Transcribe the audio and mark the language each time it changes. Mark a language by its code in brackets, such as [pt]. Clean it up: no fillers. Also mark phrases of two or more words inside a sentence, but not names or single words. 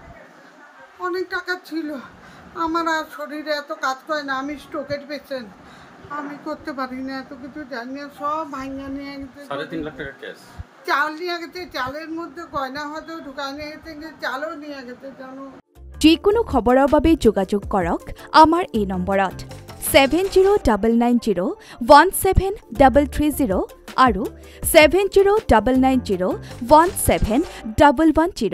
[bn] অনেক টাকা ছিল। আমার আর শরীরে এত কাজ করে না, আমি স্ট্রোকের পেশেন্ট, আমি করতে পারি না, এত কিছু জানি না, সব ভাঙা নিয়ে গেছে। 3.5 লাখ টাকা ক্যাশ। চাল নিয়ে গেছে, চালের মধ্যে গয়না হয়তো ঢুকায় নিয়ে গেছে, চালও নিয়ে গেছে জানো। [as] যিকোনো খবৰৰ বাবে যোগাযোগ কৰক আমাৰ এই নম্বৰত 7099017330 আৰু 7099017110।